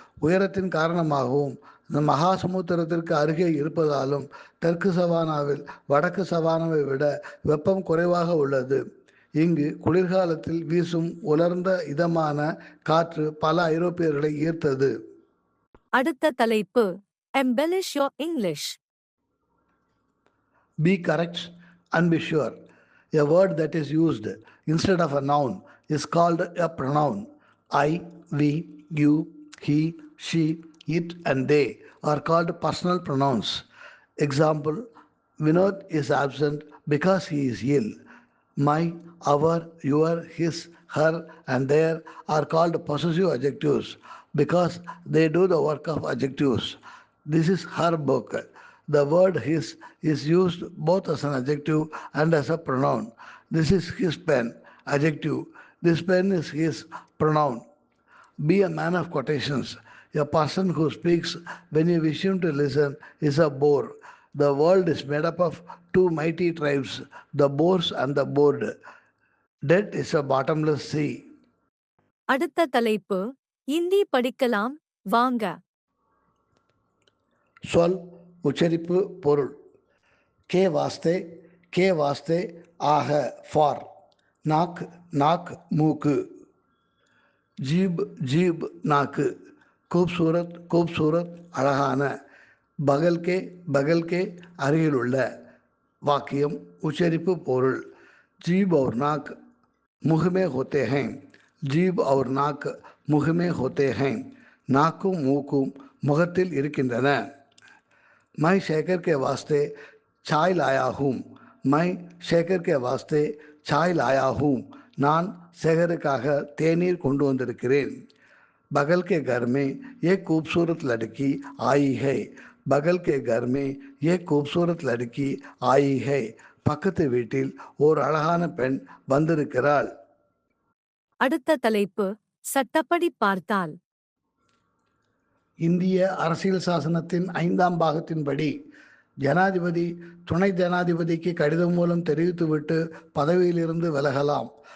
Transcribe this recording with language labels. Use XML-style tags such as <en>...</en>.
<ta>உயரத்தின் காரணமாகவும் இந்த மகாசமுத்திரத்திற்கு அருகே இருப்பதாலும் தெற்கு சவானாவில் வடக்கு சவானாவை விட வெப்பம் குறைவாக உள்ளது. இங்கு குளிர்காலத்தில் வீசும் உலர்ந்த இதமான காற்று பல ஐரோப்பியர்களை ஈர்த்தது. அடுத்த தலைப்பு</ta> <en>embellish your English. Be correct and be sure. A word that is used instead of a noun is called a pronoun. I, we, you, he, she, it and they are called personal pronouns. Example, Vinod is absent because he is ill. My, our, your, his, her and their are called possessive adjectives because they do the work of adjectives. This is her book. The word his is used both as an adjective and as a pronoun. This is his pen, adjective. This pen is his pronoun. Be a man of quotations. A person who speaks when you wish him to listen is a bore. The world is made up of 2 mighty tribes, the boars and the bored. Death is a bottomless sea.</en> <ta>அடுத்த தலைப்பு இந்தி படிக்கலாம் வாங்க. சொல், உச்சரிப்பு, பொருள்.</ta> <hi>K வாஸ்தே</hi> <ta>ஆக for. Knock knock மூக்கு. Jeep நாக்கு. கூப்சூரத் அழகான. பகல்கே அருகிலுள்ள. வாக்கியம், உச்சரிப்பு, பொருள்.</ta> <hi>जीभ और नाक मुँह में होते हैं. जीभ और नाक मुँह में होते हैं.</hi> <ta>नाக்கும் மூக்கும் முகத்தில் இருக்கின்றன.</ta> <hi>मैं शेखर के वास्ते चाय लाया हूँ. मैं शेखर के वास्ते चाय लाया हूँ.</hi> <ta>நான் சேகருக்காக தேநீர் கொண்டு வந்திருக்கிறேன்.</ta> <hi>बगल के घर में ये खूबसूरत लड़की आई है. बगल के घर में ये खूबसूरत लड़की आई है.</hi> <ta>பக்கத்து வீட்டில் ஓர் அழகான பெண் வந்திருக்கிறாள். அடுத்த தலைப்பு சட்டப்படி பார்த்தால். இந்திய அரசியல் சாசனத்தின் 5ஆம் பாகத்தின்படி ஜனாதிபதி துணை ஜனாதிபதிக்கு கடிதம் மூலம் தெரிவித்துவிட்டு பதவியிலிருந்து விலகலாம்.</ta>